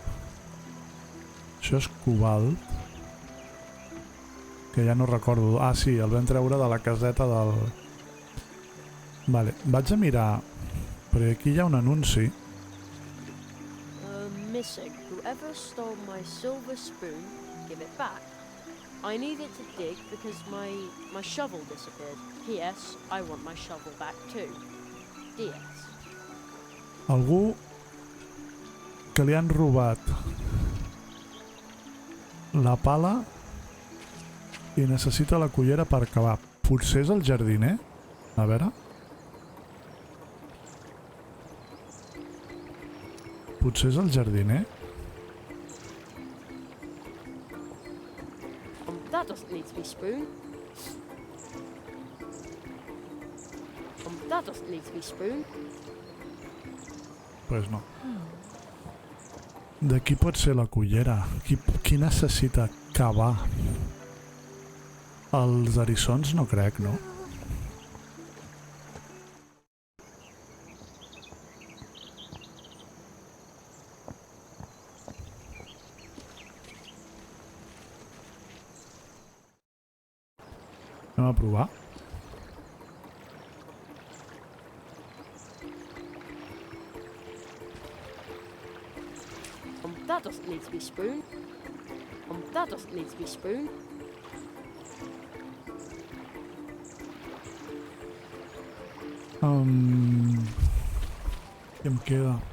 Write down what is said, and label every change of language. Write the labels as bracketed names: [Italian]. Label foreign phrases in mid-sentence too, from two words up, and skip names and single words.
[Catalan] Això és cobalt. Que ja no recordo. Ah, sí, el vam treure de la caseta del... Vale, vaig a mirar, perquè aquí hi ha un anunci. [English] Missing. Whoever stole my silver spoon, give it back. I need it to dig because my shovel disappeared. P.S. I want my shovel back too. D.S. [Catalan] Algú que li han robat la pala i necessita la cullera per cavar. Potser és el jardiner? A veure. Potser és el jardiner? [English] That doesn't need to be spoon. That doesn't need to be spoon. [Spanish] Pues no. [Catalan] De qui pot ser la cullera? Qui necessita cavar? Els eriçons no crec, no? Anem a provar. [English] That doesn't need to be spoon. That doesn't need to be spoon. [Catalan] Què em queda?